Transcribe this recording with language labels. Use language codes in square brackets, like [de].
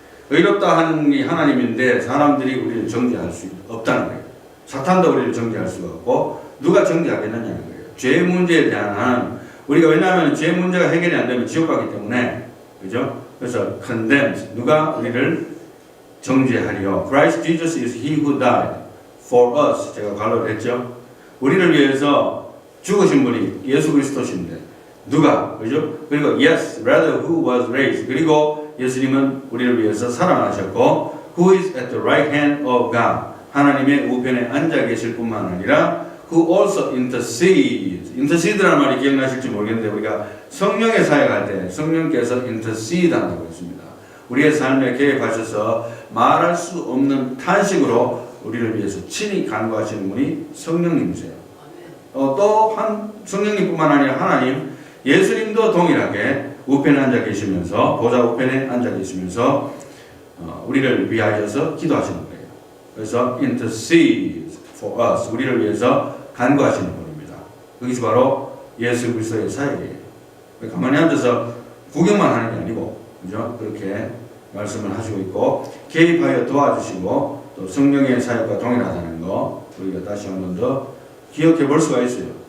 [ko] 의롭다 하는 이 하나님인데 사람들이 우리를 정죄할 수 없다는 거예요. 사탄도 우리를 정죄할 수가 없고 누가 정죄하겠느냐는 거예요. 죄 문제에 대한 우리가 왜냐하면 죄 문제가 해결이 안 되면 지옥 가기 때문에 그죠? 그래서 condemns 누가 우리를 정죄하리요. [en] Christ Jesus is he who died for us. [ko] 제가 관로를 했죠. 우리를 위해서 죽으신 분이 예수 그리스도신데 누가 그죠? 그리고 [en] yes, rather who was raised. [ko] 그리고 예수님은 우리를 위해서 살아나셨고 [en] who is at the right hand of God. [ko] 하나님의 우편에 앉아 계실 뿐만 아니라 [en] who also intercedes. [ko] intercede라는 말이 기억나실지 모르겠는데 우리가 성령의 사역할 때 성령께서 intercede 한다고 했습니다. 우리의 삶에 개입하셔서 말할 수 없는 탄식으로 우리를 위해서 친히 간구하시는 분이 성령님이세요. 또한 성령님뿐만 아니라 하나님, 예수님도 동일하게 우편에 앉아 계시면서 보좌 우편에 앉아 계시면서 우리를 위하여서 기도하시는 거예요. 그래서 [en] intercedes for us. [ko] 우리를 위해서 간구하시는 분입니다. 그것이 바로 예수 그리스도의 사역이에요. 가만히 앉아서 구경만 하는 게 아니고, 그죠? 그렇게 말씀을 하시고 있고, 개입하여 도와주시고, 또 성령의 사역과 동일하다는 거, 우리가 다시 한 번 더 기억해 볼 수가 있어요.